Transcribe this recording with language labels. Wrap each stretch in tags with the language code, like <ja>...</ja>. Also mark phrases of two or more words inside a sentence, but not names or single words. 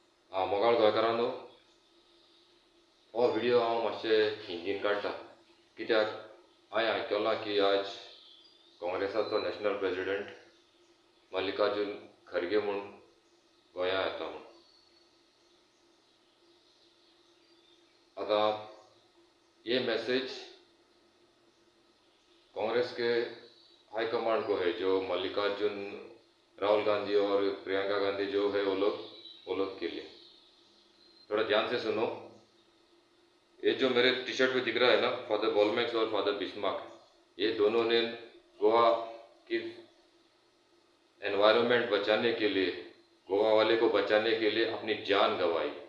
<kok>मोगाळ गोंयकारांनो, हो व्हिडिओ हांव मातशें हिंदीन काडटा, कित्याक हांवें आयकलां की आज काँग्रेसाचो</kok> <en>national president</en> <kok>मल्लिकार्जुन खरगे म्हूण गोंया येता म्हूण.</kok> <hi>आतां ये मैसेज कांग्रेस के हाईकमांड को है, जो मल्लिकार्जुन, राहुल गांधी और प्रियंका गांधी जो है वो लोग के लिए. थोड़ा ध्यान से सुनो. ये जो मेरे टी शर्ट में दिख रहा है ना, फादर बॉलमैक्स और फादर बिस्मार्क, ये दोनों ने गोवा की एनवायरनमेंट बचाने के लिए, गोवा वाले को बचाने के लिए अपनी जान गंवाई.</hi>